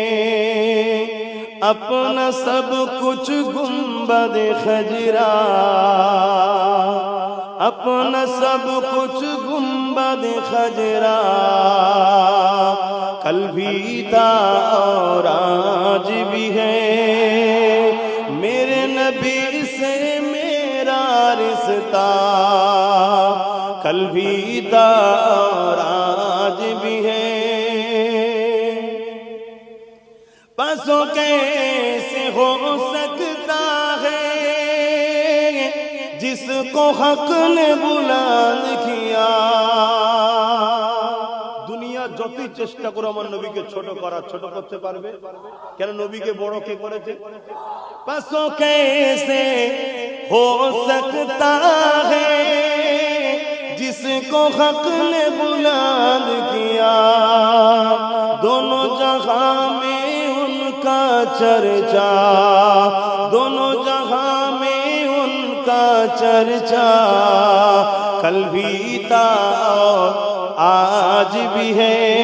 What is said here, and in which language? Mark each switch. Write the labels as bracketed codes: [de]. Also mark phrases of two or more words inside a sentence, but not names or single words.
[ur] اپنا سب کچھ گنبد خجرا اپنا سب کچھ گنبد خجرا کل بھی تھا اور آج بھی ہے میرے نبی سے میرا رشتہ کل بھی تھا اور آج بھی ہے پسوں کیسے ہو سکتا ہے جس کو حق نے بلند کیا [bn] দুনিয়া যতই চেষ্টা করে আমার নবীকে ছোট করতে পারবে কেন নবীকে বড় কে করেছে [ur] پسوں کیسے ہو سکتا ہے جس کو حق نے بلند کیا دونوں جہاں میں ان کا چرچا دونوں جہاں میں ان کا چرچا کل بھی تھا اور آج بھی ہے